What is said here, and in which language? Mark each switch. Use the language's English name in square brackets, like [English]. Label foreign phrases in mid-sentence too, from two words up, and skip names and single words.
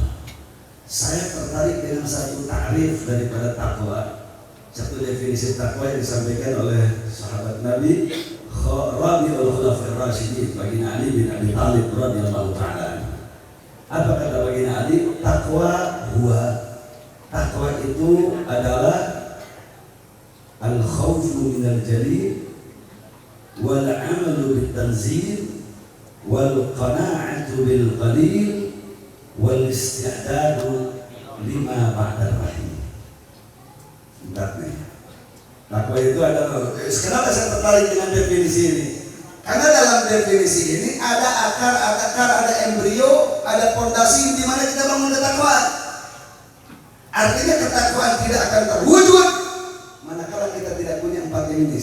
[Indonesian] Saya tertarik dengan satu takrif daripada takwa, satu definisi takwa yang disampaikan oleh sahabat Nabi [Arabic] رابع الخلفاء الراشدين, [Indonesian] baginda Ali bin Abi Thalib [Arabic] رضي الله تعالى. [Indonesian] Apa kata baginda Ali? Takwa itu adalah [Arabic] الخوف من الجليل والعمل بالتنزيل والقناعة بالقليل والاستعداد لما بعد رحيم. [Indonesian] Takwa itu adalah, kenapa saya tertarik dengan definisi ini? Karena dalam definisi ini ada akar, ada embrio, ada fondasi di mana kita bangun ketakwaan. Artinya ketakwaan tidak akan terwujud manakala kita tidak punya 4 ini.